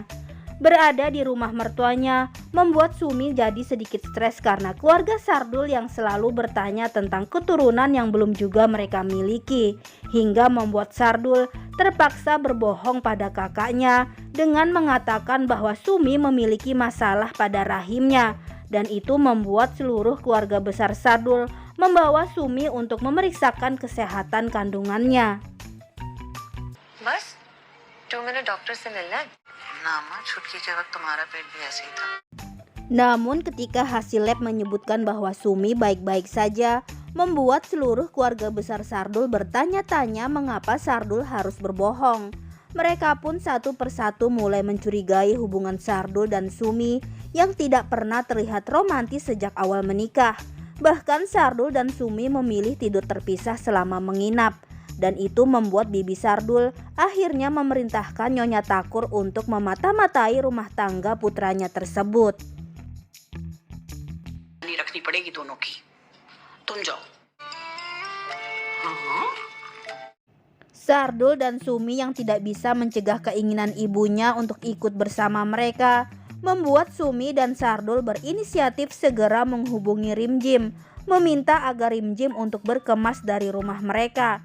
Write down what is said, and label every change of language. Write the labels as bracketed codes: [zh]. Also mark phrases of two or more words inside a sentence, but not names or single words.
[id] Berada di rumah mertuanya membuat Sumi jadi sedikit stres karena keluarga Sardul yang selalu bertanya tentang keturunan yang belum juga mereka miliki, hingga membuat Sardul terpaksa berbohong pada kakaknya dengan mengatakan bahwa Sumi memiliki masalah pada rahimnya, dan itu membuat seluruh keluarga besar Sardul membawa Sumi untuk memeriksakan kesehatan kandungannya. [hi] बस 2 मिनट डॉक्टर से मिलना है. ना माँ छुटकी के वक्त तुम्हारा पेट भी ऐसे ही था. [id] Namun ketika hasil lab menyebutkan bahwa Sumi baik-baik saja, membuat seluruh keluarga besar Sardul bertanya-tanya mengapa Sardul harus berbohong. Mereka pun satu persatu mulai mencurigai hubungan Sardul dan Sumi yang tidak pernah terlihat romantis sejak awal menikah. Bahkan Sardul dan Sumi memilih tidur terpisah selama menginap. Dan itu membuat Bibi Sardul akhirnya memerintahkan Nyonya Takur untuk memata-matai rumah tangga putranya tersebut. [hi] रखनी पड़ेगी दोनों की. तुम जाओ. [id] Sardul dan Sumi yang tidak bisa mencegah keinginan ibunya untuk ikut bersama mereka, membuat Sumi dan Sardul berinisiatif segera menghubungi Rimjim, meminta agar Rimjim untuk berkemas dari rumah mereka.